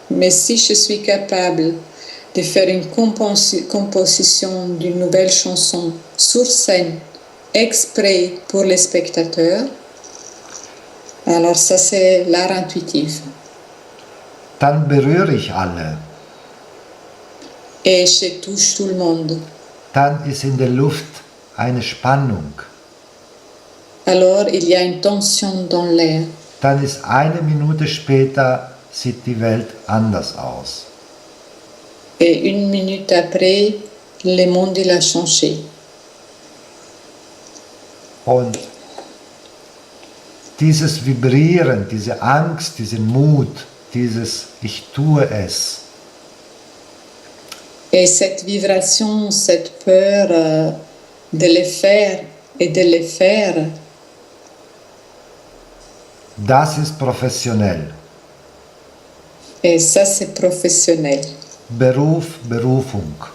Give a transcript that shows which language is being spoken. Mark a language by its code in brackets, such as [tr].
[fr] si je suis capable de faire une composition d'une nouvelle chanson sur scène, exprès pour les spectateurs, alors ça c'est l'art intuitif. [de] dann berühre ich alle. [fr] Et je touche tout le monde. [de] Dann ist in der Luft eine Spannung. [fr] Alors il y a une tension dans l'air. [de] Dann ist eine Minute später, sieht die Welt anders aus. [fr] Et une minute après, le monde il a changé. [de] Und dieses Vibrieren, diese Angst, diesen Mut, dieses Ich tue es, [fr] Et cette vibration, cette peur de le faire et de le faire, [de] das ist professionell. [fr] et ça c'est professionnel. [de] Beruf, Berufung.